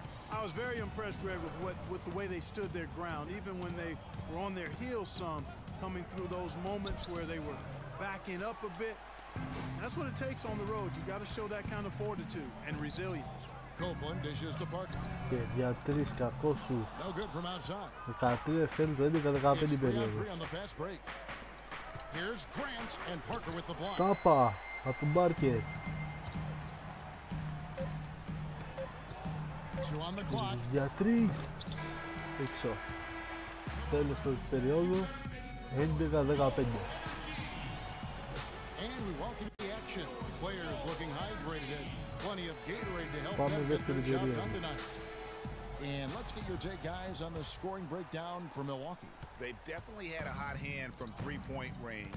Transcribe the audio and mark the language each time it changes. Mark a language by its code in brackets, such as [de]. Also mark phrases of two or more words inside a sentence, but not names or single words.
[en] I was very impressed, Greg, with the way they stood their ground, even when they were on their heels some, coming through those moments where they were backing up a bit. That's what it takes on the road. You got to show that kind of fortitude and resilience. Copeland dishes to Parker. [el] Για τρεις κακό σου. [en] No good from outside. [el] 13 θέλει το 11-15 περίοδο. [en] On the fast break. Here's Grant and Parker with the block. [el] Τάπα από τον Μπάρκερ. Για τρεις. Έξω. Τέλος της περίοδου. 11-15. [en] And we welcome the action. Players looking hydrated. Plenty of Gatorade to help [el] Πάμε [en] them get [el] δεύτερη [en] the job [el] περίοδο. [en] done tonight. And let's get your take, guys, on the scoring breakdown for Milwaukee. They've definitely had a hot hand from three-point range.